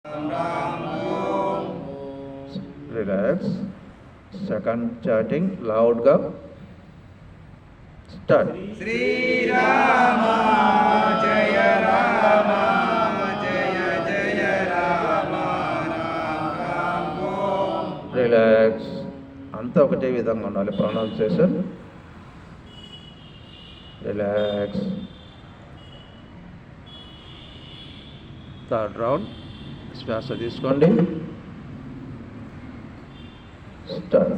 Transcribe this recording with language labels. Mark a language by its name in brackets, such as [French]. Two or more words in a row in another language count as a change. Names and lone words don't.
[English] Relax. Second chanting loud. Start. [Sanskrit] श्री राम जय राम जय जय राम राम राम ॐ. [English] Relax. [Telugu] అంతా ఒకటే విధంగా ఉండాలి ప్రొనౌన్సియేషన్. రిలాక్స్. [English] third round [Telugu] శ్వాస తీసుకోండి. స్టార్ట్.